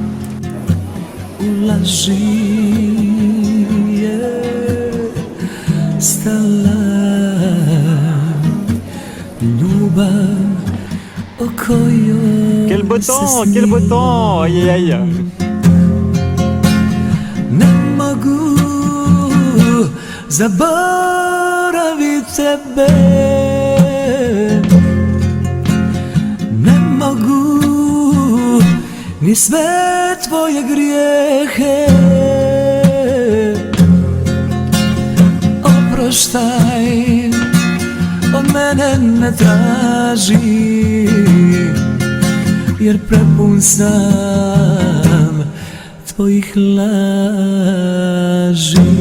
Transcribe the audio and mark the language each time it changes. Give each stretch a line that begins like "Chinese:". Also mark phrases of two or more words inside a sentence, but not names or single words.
French: Quel beau temps, quel beau temps. Aïe aïe aïe.
Serbian: Ne mogu zaboravit tebe, ne mogu ni sve tvoje grijehe. Oproštaj, od mene ne traži, jer prepun sam tvojih laži.